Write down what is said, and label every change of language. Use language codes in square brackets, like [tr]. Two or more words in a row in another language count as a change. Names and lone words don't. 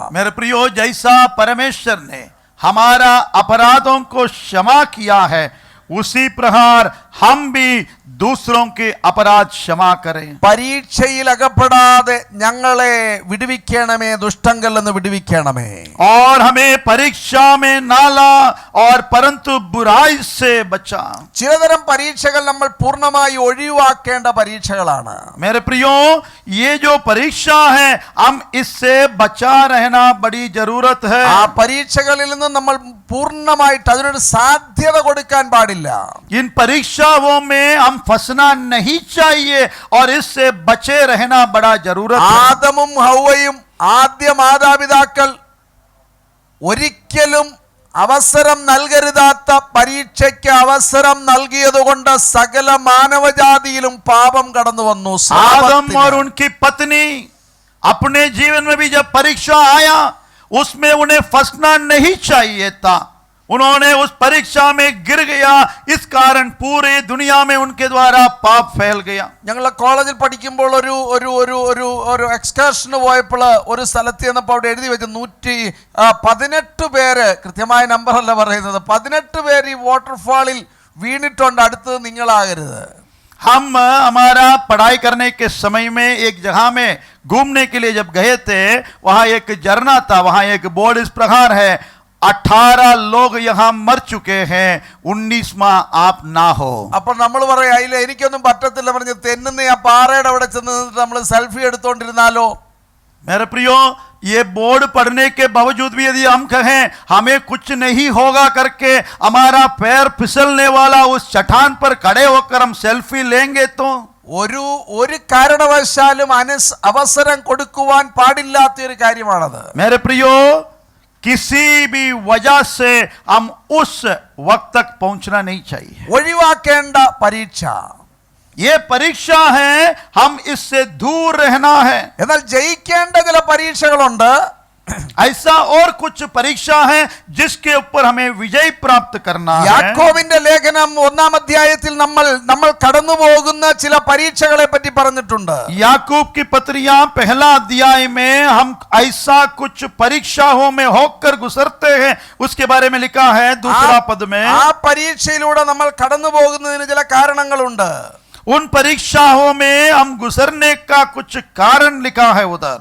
[hi] मेरे प्रियो, जैसा परमेश्वर ने हमारा अपराधों को क्षमा किया है, उसी प्रकार हम भी दूसरों के अपराध क्षमा करें. [ml] പരീക്ഷയിൽ അകപ്പെടാതെ ഞങ്ങളെ വിടുവിക്കണമേ, ദുഷ്ടങ്കൽ നിന്ന് വിടുവിക്കണമേ. [hi] और हमें परीक्षा में ना ला और परंतु बुराई से बचा. [ml] ചിലതരം പരീക്ഷകൾ നമ്മൾ പൂർണ്ണമായി ഒഴിവാക്കേണ്ട പരീക്ഷകളാണ്. [hi] मेरे प्रियो, ये जो परीक्षा है हम इससे बचा रहना बड़ी जरूरत है. [ml] ആ പരീക്ഷകളിൽ നിന്ന് നമ്മൾ പൂർണ്ണമായിട്ട് അതിനൊരു സാധ്യത കൊടുക്കാൻ പാടില്ല. [hi] इन परीक्षाओं में हम फंसना नहीं चाहिए और इससे बचे रहना बड़ा जरूरत है. [ml] ആദമും ഹൗവയും ആദ്യ മാതാപിതാക്കൾ ഒരിക്കലും അവസരം നൽകരുതാത്ത പരീക്ഷയ്ക്ക് അവസരം നൽകിയതുകൊണ്ട് സകല മാനവജാതിയിലും പാപം കടന്നു വന്നു. [hi] आदम और उनकी पत्नी अपने जीवन में भी जब परीक्षा आया उसमें उन्हें फंसना नहीं चाहिए था. उन्होंने उस परीक्षा में गिर गया, इस कारण पूरे दुनिया में उनके द्वारा पाप फैल गया. [ml] ഞങ്ങൾ കോളേജിൽ പഠിക്കുമ്പോൾ ഒരു എക്സ്കർഷന് പോയപ്പോൾ ഒരു സ്ഥലത്ത് ചെന്നപ്പോൾ അവിടെ എഴുതി വെച്ച് 118 പേര്, കൃത്യമായ നമ്പർ അല്ല പറയുന്നത്, 18 പേര് ഈ വാട്ടർഫാളിൽ വീണിട്ടുണ്ട്, അടുത്തത് നിങ്ങളാകരുത്. [hi] हम हमारा पढ़ाई करने के समय में एक जगह में घूमने के लिए जब गए थे, वहां एक झरना था, वहां एक बोर्ड इस प्रकार है, 18 लोग यहाँ मर चुके हैं, 19वां आप ना हो. [ml] അപ്പോൾ നമ്മൾ പറയാ, ഇല്ല എനിക്കൊന്നും പറ്റത്തില്ല പറഞ്ഞ് തെന്നുന്ന ആ പാറയുടെ അവിടെ ചെന്ന് നമ്മൾ സെൽഫി എടുത്തോണ്ടിരുന്നാലോ? [hi] मेरे प्रियो, ये बोर्ड पढ़ने के बावजूद भी यदि हम कहें हमें कुछ नहीं होगा करके हमारा पैर फिसलने वाला उस चट्टान पर खड़े होकर हम सेल्फी लेंगे तो [ml] ഒരു കാരണവശാലും അവസരം കൊടുക്കുവാൻ പാടില്ലാത്ത ഒരു കാര്യമാണത്. [hi] मेरे प्रियो, किसी भी वजह से हम उस वक्त तक पहुंचना नहीं चाहिए. [ml] ഒഴിവാക്കേണ്ട പരീക്ഷ. [hi] ये परीक्षा है, हम इससे दूर रहना है. [ml] എന്നാൽ ജയിക്കേണ്ട ചില പരീക്ഷകളുണ്ട്. [hi] ऐसा और कुछ परीक्षा है जिसके ऊपर हमें विजय प्राप्त करना है. [ml] യാക്കോബിന്റെ ലേഖനം 1-ാം അധ്യായത്തിൽ നമ്മൾ കടന്നു പോകുന്ന ചില പരീക്ഷകളെ പറ്റി പറഞ്ഞിട്ടുണ്ട്. [hi] याकूब की पत्रियां पहला अध्याय में हम ऐसा कुछ परीक्षाओं में होकर गुजरते हैं उसके बारे में लिखा है दूसरा पद में. [ml] ആ പരീക്ഷയിലൂടെ നമ്മൾ കടന്നു പോകുന്നതിന് ചില കാരണങ്ങളുണ്ട്. [hi] उन परीक्षाओं में हम गुजरने का कुछ कारण लिखा है उधर.